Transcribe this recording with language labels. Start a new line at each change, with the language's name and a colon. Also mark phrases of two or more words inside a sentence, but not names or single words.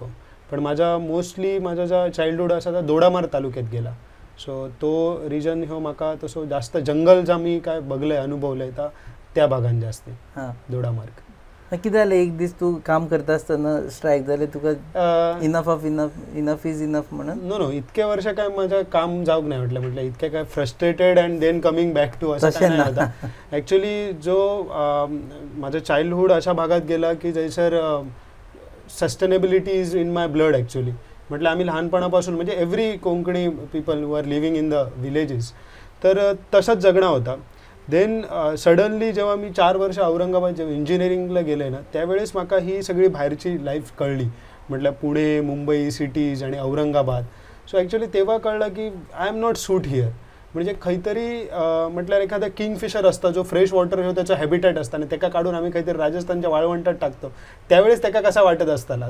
Marathi: पण मोस्टली माझा जो चाइल्डहूड असा तो दोडामार्ग तालुक्यात गेला. सो तो रिजन हो म्हाका तसो जास्त जंगल जे मी काय बघलंय अनुभवलंय त्या भागान जास्त दोडामार्ग.
Konkani: कितें जालें एक दीस तू काम करता आसतना स्ट्रायक जालें तुका
English: enough is enough
Konkani: म्हणून?
Marathi: नो इतके वर्ष काय माझं काम जावंक नाही म्हटलं इतके काय
English: frustrated and then coming back to
Marathi: असं काय नाही होता. ॲक्च्युली जो माझं चाइल्डहूड अशा भागात गेला की जैसर
English: sustainability is in my blood actually.
Marathi: म्हटलं आम्ही लहानपणापासून म्हणजे
English: every Konkani people who are living in the villages
Marathi: तर तसंच जगणं होता. देन सडनली जेव्हा मी 4 वर्ष औरंगाबाद जेव्हा इंजिनिअरिंगला गेले ना त्यावेळेस माका ही सगळी बाहेरची लाईफ कळली. म्हटलं पुणे, मुंबई सिटीज आणि औरंगाबाद. सो ॲक्च्युली तेव्हा कळलं की
English: I am not suit here.
Marathi: म्हणजे खंयतरी म्हटल्यार एखादा किंगफिशर असता जो
English: fresh water
Marathi: ह्यो त्याचा हॅबिटॅट असता आणि त्याका काढून आम्ही काहीतरी राजस्थानच्या वाळवंटात टाकतो त्यावेळेस त्याका कसा वाटत असताना.